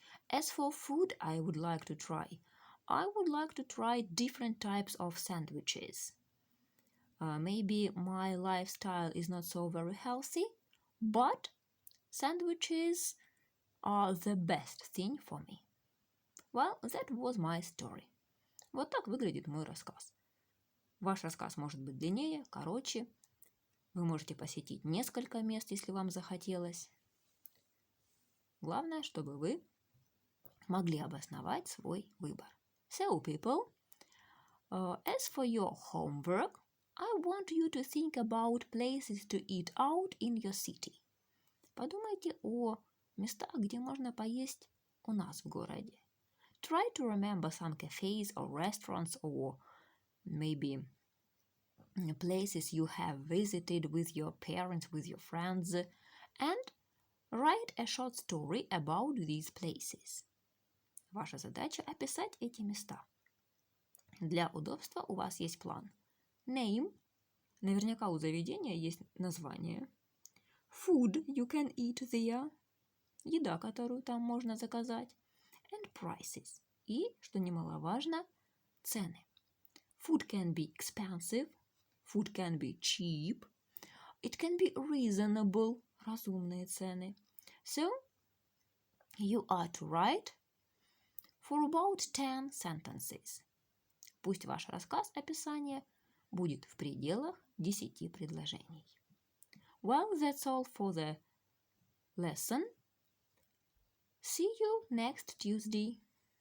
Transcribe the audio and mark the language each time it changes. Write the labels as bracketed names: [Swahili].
[English] As for food, I would like to try different types of sandwiches. Maybe my lifestyle is not so very healthy, but sandwiches are the best thing for me. Well, that was my story. [Russian] Вот так выглядит мой рассказ. Ваш рассказ может быть длиннее, короче. Вы можете посетить несколько мест, если вам захотелось. Главное, чтобы вы могли обосновать свой выбор. [English] So, people, as for your homework, I want you to think about places to eat out in your city. [Russian] Подумайте о местах, где можно поесть у нас в городе. [English] Try to remember some cafes or restaurants or maybe places you have visited with your parents, with your friends, and write a short story about these places. [Russian] Ваша задача описать эти места. Для удобства у вас есть план. [English] Name. [Russian] Наверняка у заведения есть название. [English] Food you can eat there. [Russian] Еда, которую там можно заказать. [English] And prices. [Russian] И, что немаловажно, цены. [English] Food can be expensive. Food can be cheap. It can be reasonable. [Russian] Разумные цены. [English] So, you are to write for about 10 sentences. [Russian] Пусть ваш рассказ, описание, будет в пределах 10 предложений. [English] Well, that's all for the lesson. See you next Tuesday.